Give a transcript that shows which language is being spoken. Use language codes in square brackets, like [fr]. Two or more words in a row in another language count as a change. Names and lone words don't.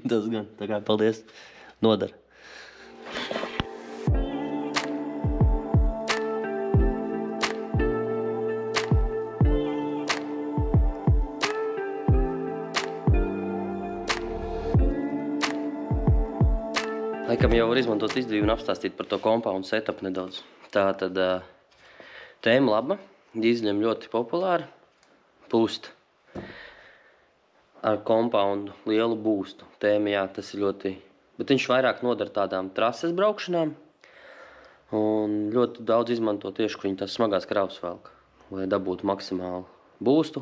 [lv] Tas gan. Tā kā paldies. Nodara. Laikam jau var izmantot izdevību un apstāstīt par to [en] compound setup [lv] nedaudz. Tā tad tēma laba, dīzeļiem ļoti populāra, pūst ar compoundu lielu būstu. Tēma, jā, tas ir ļoti, bet viņš vairāk nodara tādām trases braukšanām un ļoti daudz izmanto tieši, ka viņi tās smagās kravas velk, lai dabūtu maksimālu būstu.